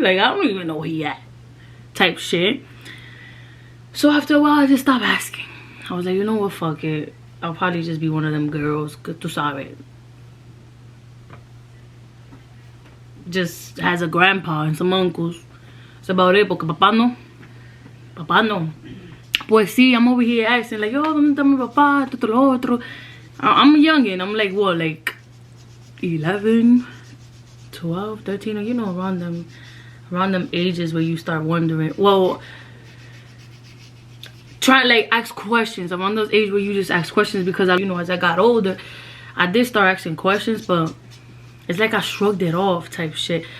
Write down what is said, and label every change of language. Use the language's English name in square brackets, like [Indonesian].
[English] Like, I don't even know where he at. Type shit. So after a while, I just stopped asking. I was like, you know what, fuck it. I'll probably just be one of them girls, [Spanish] que tú sabes. [English] Just has a grandpa and some uncles. That's about it, [Spanish] porque papá no. Papá no. Pues sí, [English] I'm over here asking, like, yo, [Spanish] ¿dónde está mi papá? Esto, lo otro. [English] I'm a youngin'. I'm like, what, like 11, 12, 13, you know, around them ages where you start wondering. Well, try like ask questions. I'm on those ages where you just ask questions, because you know, as I got older, I did start asking questions, but it's like I shrugged it off type shit.